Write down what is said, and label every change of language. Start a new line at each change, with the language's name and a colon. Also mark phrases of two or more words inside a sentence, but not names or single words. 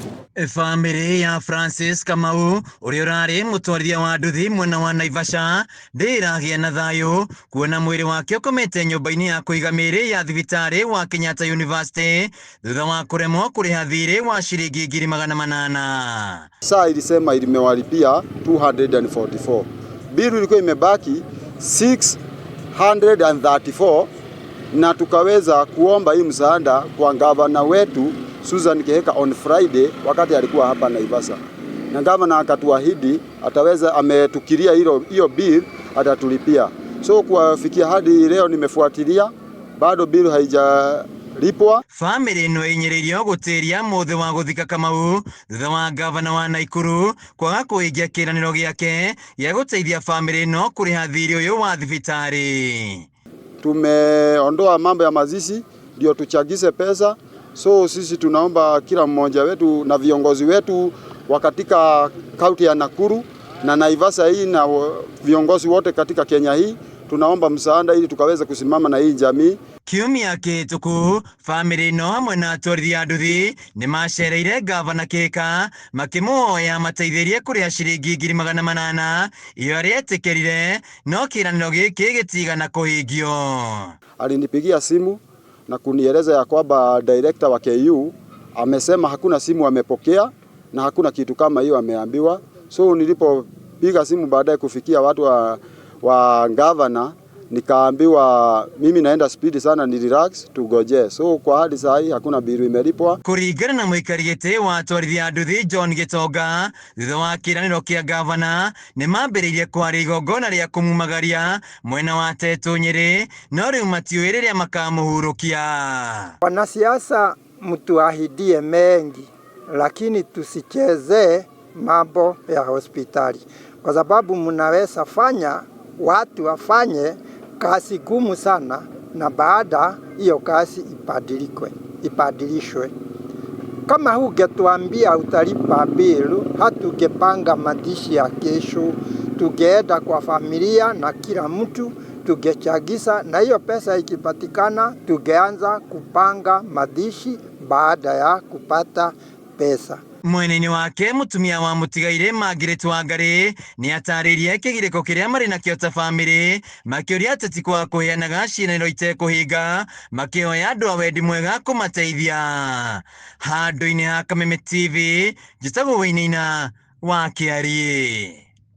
Kikuyu: Famĩlĩ ya Francis Kamau ũrĩa ũrarĩ mũtwarithia wa nduthi mwena wa Naivasha ndĩragĩa na thayũ kuona mwĩrĩ wake ũkomete nyũmba-inĩ ya kũiga mĩĩrĩ ya thibitarĩ wa Kenyatta University thutha wa kũremwo kũrĩha thirĩ wa ciringi 800,000.
Swahili: Saa ilisema ilimewalipia 244. Bill ilikuwa imebaki 634 na tukaweza kuomba hii msaada kwa gavana wetu Susan Kihika
English: on Friday
Swahili: wakati alikuwa hapa Naivasha. Na gavana akatuahidi ataweza, ametukiria hiyo bill atatulipia. So kufikia hadi leo nimefuatilia bado bill haijalipwa.
Kikuyu: Famĩlĩ ĩno ĩnyĩrĩirio gũtĩria mũthĩ wa gũthika Kamau thutha wa gavana wa Naikuru kwaga kũhingia kĩĩranĩro gĩake gĩa gũteithia famĩlĩ ĩno kũrĩha thirĩ ũyũ wa thibitarĩ.
Swahili: Tumeondoa mambo ya mazishi ndio tuchagize pesa. So sisi tunaomba kila mmoja wetu na viongozi wetu wa katika kaunti ya Nakuru na Naivasha hii na viongozi wote katika Kenya hii, tunaomba msaada ili tukaweza kusimama na hii jamii.
Kikuyu: Kiumia kĩhĩtũku famĩlĩ ĩno hamwe na atwarithia a nduthi nĩ macereire gavana Kihika makĩmũhoya mateithĩrie kũrĩha ciringi 800,000 iyo arĩetĩkĩrire, no kĩĩranĩro gĩkĩ gĩtigana kũhingio.
Swahili: Alinipigia simu na kunieleza ya kwamba director wa KU amesema hakuna simu amepokea na hakuna kitu kama hiyo ameambiwa. So nilipopiga simu baadaye kufikia watu wa governor, nikaambiwa mimi naenda speed sana, ni relax tugoje. So kwa hadi saa hii hakuna bill imelipwa.
Kikuyu: Kũringana na mũikari gĩtĩ wa atwarithia a nduthi John Gitonga, thutha wa kĩĩranĩro kĩa gavana nĩ mambĩrĩirie kwarĩa igongona rĩa kũmumagaria mwena wa Tetu Nyĩrĩ, no rĩu matiũĩ rĩrĩa makamũhurũkia.
Swahili: Wanasiasa mtuahidie mengi, lakini tusichezee mambo ya hospitali, kwa sababu mnaweza fanya watu wafanye kazi gumu sana na baada hiyo kazi ibadilishwe. Kama hungetuambia utalipa bill, hatungepanga mazishi ya kesho, tungeenda kwa familia na kila mtu tungechagiza, na hiyo pesa ikipatikana tungeanza kupanga mazishi baada ya kupata pesa.
Kikuyu: Mwena-inĩ wake mũtumia wa mũtigairĩ Margaret Wangari nĩ atarĩirie kĩgirĩko kĩrĩa marĩ nakĩo ta famĩlĩ, makĩũria ateti kwaga kũheanaga ciĩranĩro itekũhinga, makĩhoya andũ a wendi mwega kũmateithia. Handũ-inĩ ha Kameme TV, njĩtagwo Wainaina wa Kĩarĩ.